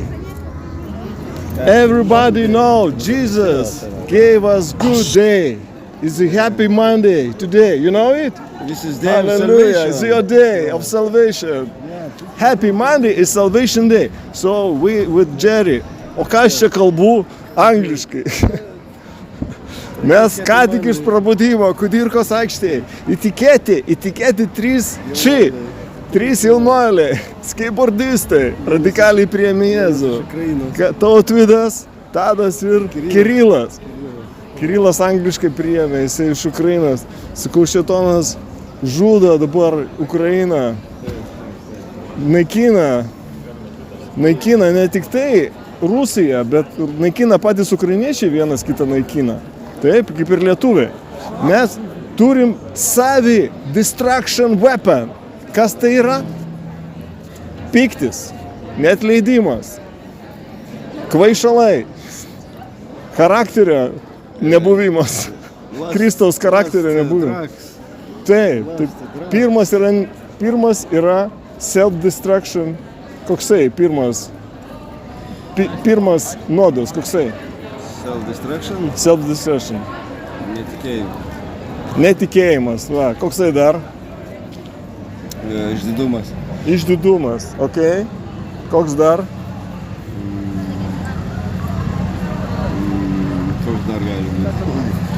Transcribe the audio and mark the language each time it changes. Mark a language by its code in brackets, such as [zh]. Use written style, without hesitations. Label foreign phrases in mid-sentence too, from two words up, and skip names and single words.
[en] Everybody know Jesus gave us good day. It's a Happy Monday today. You know it? This is day of Hallelujah! salvation. It's your day of salvation. Happy Monday is Salvation Day. So we with Jerry. [lt] O ką aš čia kalbu angliškai? Mes ką tik iš prabudimo Kudirkos aikštėje. Įtikėti 3 či. 3 jaunuoliai, skateboardistai, radikaliai priėmė Jėzų. Tautvydas, Tadas ir Kirilas. Kirilas angliškai priėmė, jisai iš Ukrainos. Sakau, šėtonas žudo dabar Ukrainą. Naikina ne tik tai Rusija, bet naikina patys ukrainiečiai vienas kitą naikina. Taip, kaip ir lietuviai. Mes turim savi [en] destruction weapon. [lt] Kas tai yra? Piktis, neatleidimas, kvaišalai, charakterio nebuvimas, Kristaus charakterio nebuvimas. Taip, pirmas yra self-destruction. Koksai pirmas nuodas, koksai? Self-destruction? Self-destruction. Netikėjimas. Netikėjimas, va, koksai dar? Išdidumas. Išdidumas, okei. Koks dar? Koks dar gali būti?